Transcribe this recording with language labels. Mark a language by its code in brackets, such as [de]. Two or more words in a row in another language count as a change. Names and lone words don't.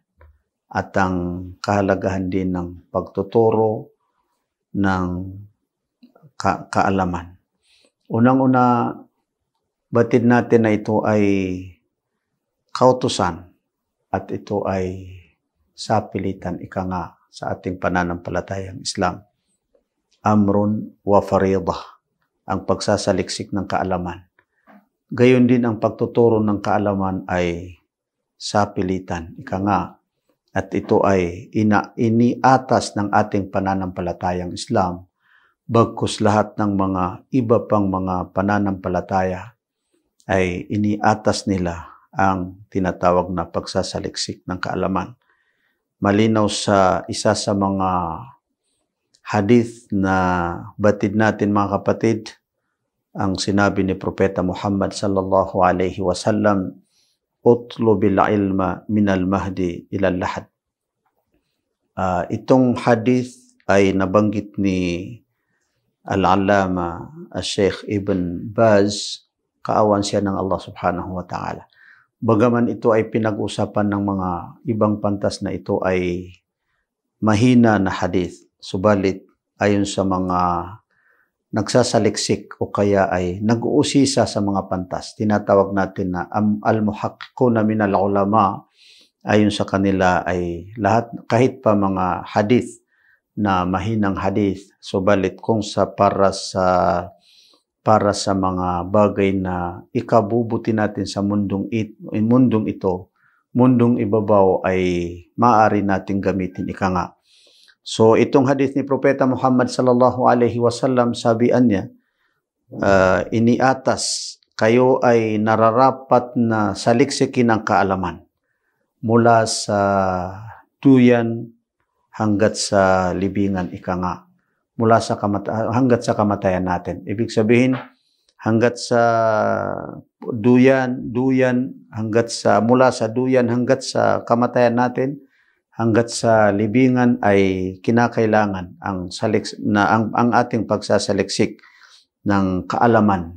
[tl] At ang kahalagahan din ng pagtuturo ng kaalaman. Unang-una, batid natin na ito ay kautusan at ito ay sapilitan nga sa ating pananampalatayang Islam. [ar] أمر وفريضة, [tl] ang pagsasaliksik ng kaalaman. Gayon din ang pagtuturo ng kaalaman ay sapilitan, nga. At ito ay iniatas ng ating pananampalatayang Islam, bagkus lahat ng mga iba pang mga pananampalataya ay iniatas nila ang tinatawag na pagsasaliksik ng kaalaman. Malinaw sa isa sa mga hadith na batid natin mga kapatid, ang sinabi ni Propeta Muhammad [ar] صلى الله عليه وسلم, اطلبوا العلم من المهد إلى اللحد. [tl] Itong hadith ay nabanggit ni Al-Allama Sheikh Ibn Baz, kaawan siya ng [ar] الله سبحانه وتعالى. [tl] Bagaman ito ay pinag-usapan ng mga ibang pantas na ito ay mahina na hadith, subalit ayon sa mga nagsasaliksik o kaya ay nag-uusisa sa mga pantas. Tinatawag natin na [ar] المحققون من العلماء, [tl] ayon sa kanila ay lahat, kahit pa mga hadith na mahinang hadith, subalit kung para sa para sa mga bagay na ikabubuti natin sa mundong ito, mundong ibabaw ay maaari nating gamitin ika nga. So itong hadith ni Propeta Muhammad [ar] صلى الله عليه وسلم, [tl] sabian niya, iniatas, kayo ay nararapat na saliksikin ng kaalaman mula sa duyan hanggat sa libingan ika nga. Mula sa hanggat sa kamatayan natin. Ibig sabihin, hanggat sa duyan mula sa duyan hanggat sa kamatayan natin, hanggat sa libingan ay kinakailangan ang ating pagsasaliksik ng kaalaman.